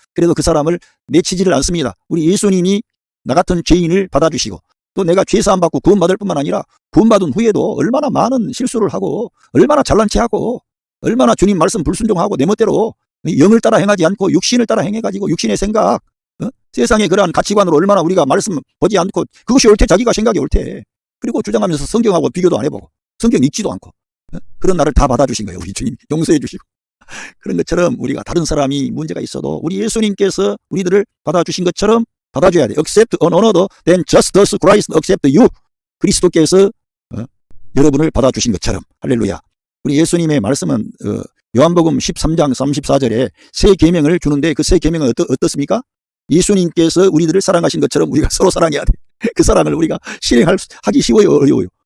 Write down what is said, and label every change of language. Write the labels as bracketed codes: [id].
[ko] 그래도 그 사람을 내치지를 않습니다. 우리 예수님이 나 같은 죄인을 받아주시고 또 내가 죄사함 받고 구원받을 뿐만 아니라 구원받은 후에도 얼마나 많은 실수를 하고 얼마나 잘난 체하고 얼마나 주님 말씀 불순종하고 내 멋대로 영을 따라 행하지 않고 육신을 따라 행해가지고 육신의 생각 세상의 그러한 가치관으로 얼마나 우리가 말씀 보지 않고 그것이 옳대 자기가 생각이 옳대. 그리고 주장하면서 성경하고 비교도 안 해보고 성경 읽지도 않고 그런 나를 다 받아주신 거예요. 우리 주님 용서해 주시고 그런 것처럼 우리가 다른 사람이 문제가 있어도 우리 예수님께서 우리들을 받아주신 것처럼 받아줘야 돼. [en] Accept an another, then just as Christ accept you. [ko] 그리스도께서 여러분을 받아주신 것처럼. 할렐루야. 우리 예수님의 말씀은 요한복음 13장 34절에 새 계명을 주는데 그 새 계명은 어떻습니까? 예수님께서 우리들을 사랑하신 것처럼 우리가 서로 사랑해야 돼. 그 사랑을 우리가 실행하기 쉬워요, 어려워요?